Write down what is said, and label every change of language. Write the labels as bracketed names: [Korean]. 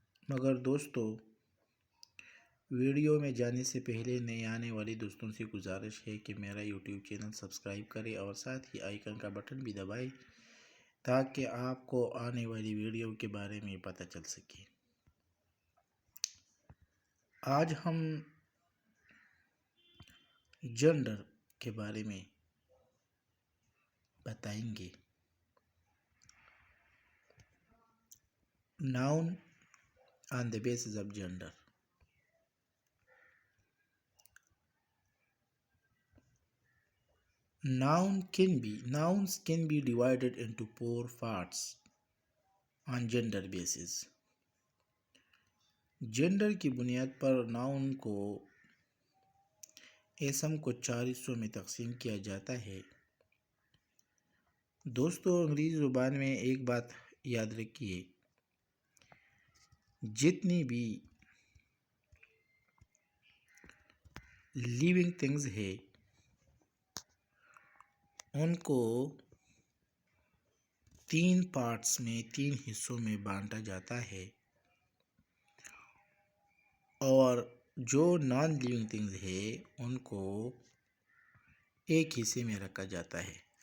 [Hindi] मगर दोस्तों, वीडियो में जाने से पहले नए आने वाले दोस्तों से गुजारिश है कि मेरा यूट्यूब चैनल सब्सक्राइब करें और साथ ही आइकन का बटन भी दबाएं ताकि आपको आने वाली वीडियो के बारे में पता चल सके। आज हम जेंडर के बारे में बताएंगे। [English] Noun on the basis of gender. Nouns can be divided into four parts on gender basis. [Hindi] Gender की बुनियाद पर नाउन को इसम को चार हिस्सों में तकसीम किया जाता है। दोस्तों, अंग्रेजी ज़ुबान में एक बात याद रखिए, जितनी भी लिविंग थिंग्स है उनको तीन पार्ट्स में, तीन हिस्सों में बांटा जाता है और जो नॉन लिविंग थिंग्स है उनको एक हिस्से में रखा जाता है।